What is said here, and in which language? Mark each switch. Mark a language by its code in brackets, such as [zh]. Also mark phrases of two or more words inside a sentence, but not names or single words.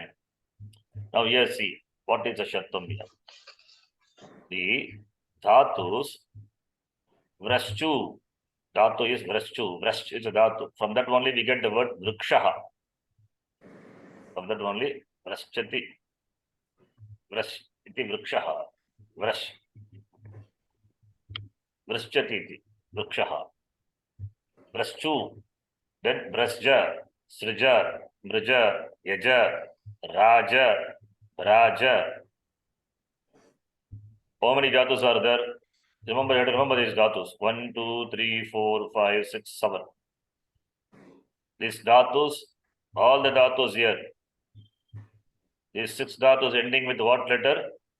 [en] Now here see what is the Shatvam here. The Dhatus Vraschu. Dhatu is Vraschu. Vrash is a Dhatu. From that only we get the word Vrikshaha. From that only Vrashchati. [sa] Vrash iti Vrikshaha. Vrash. Vrashchati iti Vrikshaha. Vraschu. Then Vrasja, Srija, Mrija, Yaja, Raja, Raja. [en] How many Dhatus are there? Remember, you have to remember these Dhatus. 1, 2, 3, 4, 5, 6, 7. These Dhatus, all the Dhatus here. These 6 Dhatus ending with what letter?